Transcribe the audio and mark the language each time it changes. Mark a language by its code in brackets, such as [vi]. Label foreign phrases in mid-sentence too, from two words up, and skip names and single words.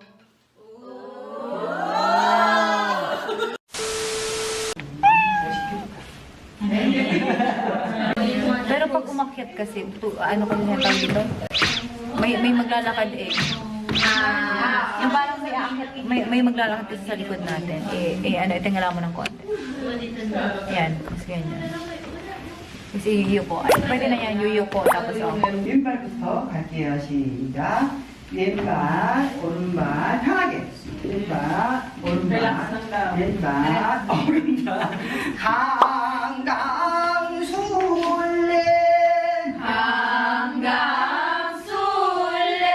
[tl] Pero pag umakyat kasi, ano kasi yung tawag dito? May maglalakad eh. Yung parang may maglalakad kasi sa likod natin. Itingala mo ng konti. Yan, kasi ganyan. kasi yuko. Ay, pwede na yan, yuko. tapos [ko] 왼발부터 갈게요. 시작. 왼발, 오른발 편하게. 왼발, 오른발, 왼발, 오른발. 강강술래, 강강술래.